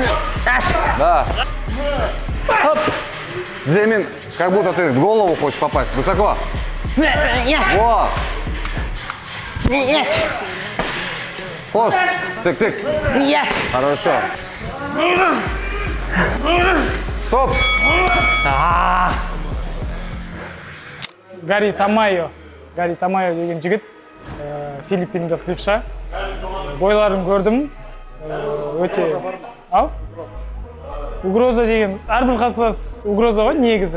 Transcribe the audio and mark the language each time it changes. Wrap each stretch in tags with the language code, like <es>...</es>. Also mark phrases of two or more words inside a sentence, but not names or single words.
<ru>Да. Оп. Земин, как будто ты в голову хочешь попасть. Высоко. Вот. Хвост. Тык. Хорошо. Стоп.</ru> <kk>Гарри Тамайо деген жігіт, филиппиндік левша. Бойларын көрдім, өте... Ау? Угроза деген, әрбір қарсылас угроза ғой негізі.</kk>